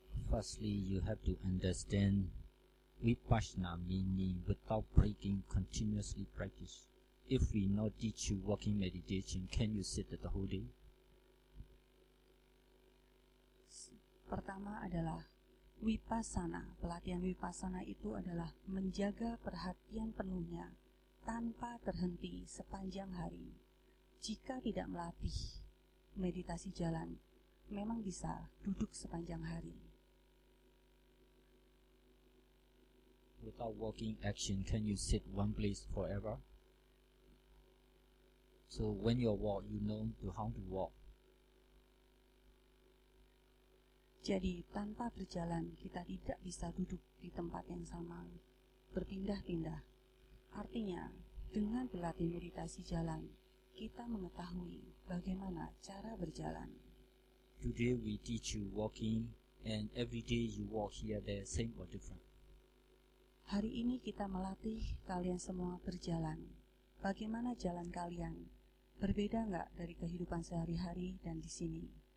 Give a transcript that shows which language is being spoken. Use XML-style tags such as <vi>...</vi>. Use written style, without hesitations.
<en>Firstly, you have to understand Vipassana meaning without breaking, continuously practice. If we not teach you walking meditation, can you sit the whole day?</en> <id>Pertama adalah Vipassana. Pelatihan Vipassana itu adalah menjaga perhatian penuhnya tanpa terhenti sepanjang hari. Jika tidak melatih meditasi jalan, memang bisa duduk sepanjang hari.</id> <en>Without walking action, can you sit one place forever? So when you walk, you know how to walk.</en> <id>Jadi tanpa berjalan kita tidak bisa duduk di tempat yang sama, berpindah-pindah. Artinya dengan berlatih meditasi jalan, kita mengetahui bagaimana cara berjalan.</id> <en>Today we teach you walking, and every day you walk here, there, same or different?</en> <id>Hari ini kita melatih kalian semua berjalan. Bagaimana jalan kalian? Berbeda nggak dari kehidupan sehari-hari dan di sini?</id>